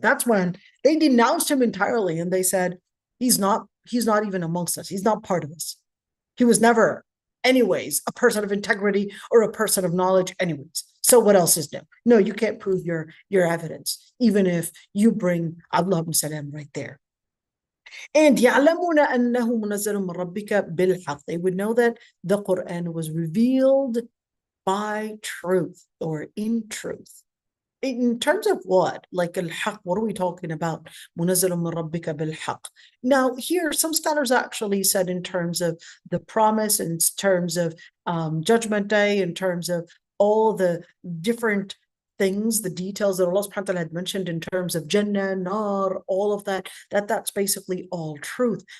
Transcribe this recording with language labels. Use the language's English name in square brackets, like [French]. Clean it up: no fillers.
[English] That's when they denounced him entirely and they said, he's not even amongst us. He's not part of us. He was never, anyways, a person of integrity or a person of knowledge, anyways. So what else is new? No, you can't prove your evidence, even if you bring Abdullah ibn Salam right there. And [Arabic] يَعْلَمُونَ أَنَّهُ مُنَزَّلٌ مِّن رَبِّكَ بِالْحَقِّ. [English] They would know that the Quran was revealed by truth or in truth. In terms of what? Like al-haq, what are we talking about? [Arabic] مُنَزَّلٌ مِّن رَبِّكَ بِالْحَقِّ. [English] Now here, some scholars actually said in terms of the promise, in terms of Judgment Day, in terms of all the different things, the details that Allah subhanahu wa ta'ala had mentioned in terms of Jannah, Nar, all of that's basically all truth.